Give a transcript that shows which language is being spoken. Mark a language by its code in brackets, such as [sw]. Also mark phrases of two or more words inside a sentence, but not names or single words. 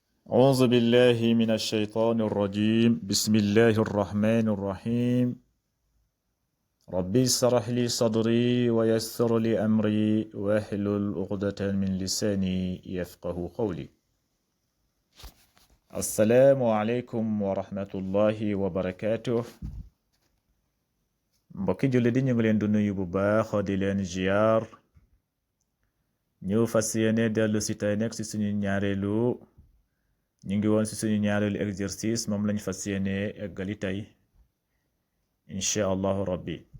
[ar] أعوذ بالله من الشيطان الرجيم بسم الله الرحمن الرحيم ربي اشرح لي صدري ويسر لي أمري واحلل عقدة من لساني يفقه قولي السلام عليكم ورحمة الله وبركاته [wo] mbokki julli di ñu ngi leen di nuyu bu baax di leen ziar ñu fas yéene dellu si tey nekk si suñu ñaareelu ñu ngi woon si suñu ñaareelu exercice moom lañ fas yéene eggali tey [ar] إن شاء الله ربي